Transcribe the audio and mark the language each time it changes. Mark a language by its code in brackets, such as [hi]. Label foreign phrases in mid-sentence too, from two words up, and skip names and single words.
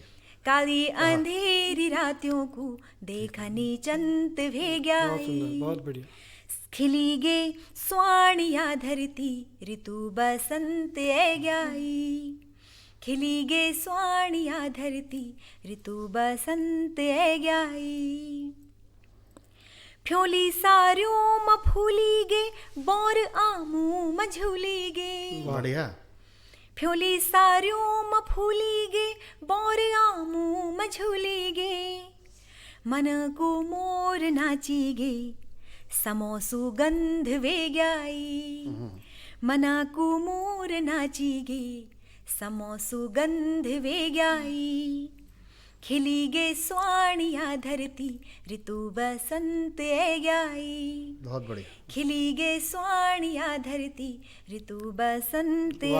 [gbm] काली अंधेरी रातियों को देखनी चंत वे [hi] बहुत [gbm] ग्याई [hi] सुंदर बहुत बढ़िया। [gbm] खिली गे स्वाणिया धरती ऋतु बसंत ऐ ग्याई खिली गे स्वाणिया धरती ऋतु बसंत ऐ ग्याई फ्योली सारियों म फूली गे बोर आमू म झूली गे [hi] बढ़िया। [gbm] फ्योली सारियों म फूली गे बोर आमू म झूली गे मन को मोर नाची गे समो सुगंध वे ग्याई मना को मोर नाची गे समो सुगंध वे ग्याई खिली गे स्वाणिया धरती ऋतु बसंत ऐ ग्याई। [hi] बहुत बढ़िया। [gbm] खिली गे स्वाणिया धरती ऋतु बसंत ऐ